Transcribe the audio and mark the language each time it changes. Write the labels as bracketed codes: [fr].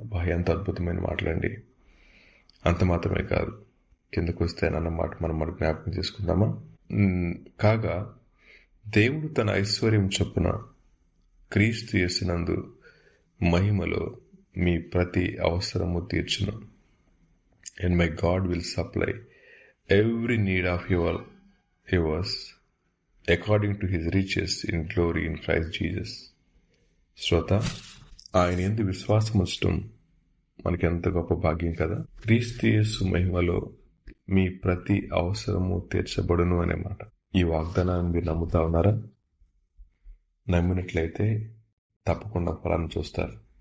[te] ఎంత అద్భుతమైన మాటలండి. అంత మాత్రమే కాదు, కిందకు వస్తే అన్నమాట మనం జ్ఞాపకం చేసుకుందామా? కాగా దేవుడు తన ఐశ్వర్యం చొప్పున క్రీస్తు యేసునందు మహిమలో మీ ప్రతి అవసరము తీర్చును. [en] And my God will supply every need of yours according to his riches in glory in Christ Jesus. [te] శ్రోత, ఆయన యందు విశ్వాసం ఉంచడం మనకెంత గొప్ప భాగ్యం కదా. క్రీస్తు యేసు మహిమలో మీ ప్రతి అవసరము తీర్చబడును అనే మాట. ఈ వాగ్దానాన్ని మీరు నమ్ముతా ఉన్నారా? నమ్మినట్లయితే తప్పకుండా ఫలాన్ని చూస్తారు.